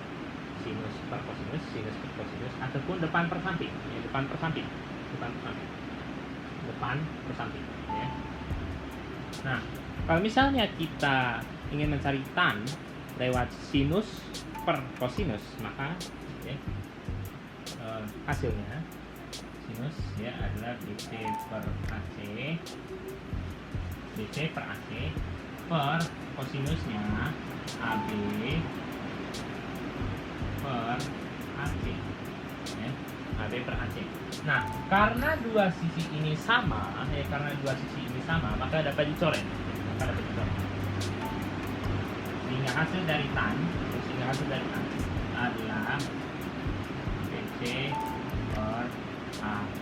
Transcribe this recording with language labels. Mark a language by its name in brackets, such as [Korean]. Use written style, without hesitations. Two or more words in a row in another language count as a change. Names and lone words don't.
[Indonesian] Sinus per kosinus ataupun depan per samping ya, depan per samping ya. Nah, kalau misalnya kita ingin mencari tan lewat sinus per kosinus, maka ya, hasilnya sinus ya adalah BC per AC per kosinusnya AB per AC ya. AB per AC. Nah, karena dua sisi ini sama, maka dapat dicoret. Sehingga hasil dari tan adalah BC per AC.